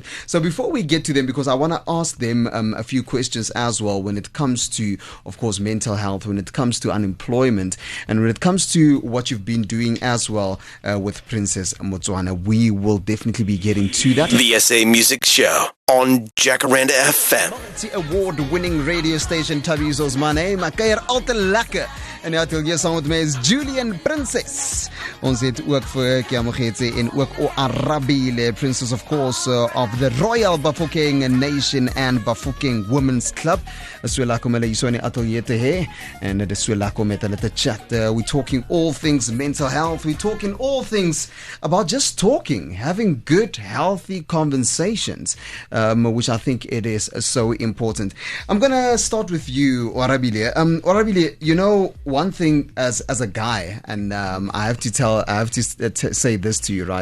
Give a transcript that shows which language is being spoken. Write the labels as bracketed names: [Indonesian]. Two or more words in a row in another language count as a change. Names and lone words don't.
[English] So before we get to them, because I want to ask them a few questions as well when it comes to, of course, mental health, when it comes to unemployment, and when it comes to what you've been doing as well with Princess Motswana. We will definitely be getting to that. The SA Music Show on Jacaranda FM. The award-winning radio station Tabizo's my name. [Afrikaans] Ek kuier altyd lekker. En die atelier saam met my is Julian Princess. Ons het ook vir Kiamogetse en ook Arabile, [English] Princess of course of the Royal Bafokeng Nation and Bafokeng Women's Club. [Afrikaans] So lekker om hulle hier so in die atelier te hê, en dit is so lekker om met hulle te chat. [English] We're talking all things mental health. We're talking all things about just talking, having good, healthy conversations, which I think it is so important. I'm gonna start with you, Orabile. Orabile, you know, one thing as a guy, and I have to say this to you, right?